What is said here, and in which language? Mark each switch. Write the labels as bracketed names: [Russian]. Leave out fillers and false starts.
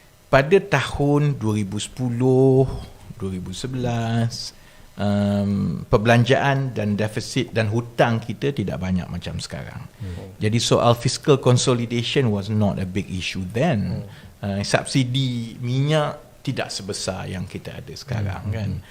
[Malay] Pada tahun 2010 2011 perbelanjaan dan defisit dan hutang kita tidak banyak macam sekarang. Jadi soal [English] fiscal consolidation was not a big issue then. [Malay] Subsidi minyak tidak sebesar yang kita ada sekarang kan.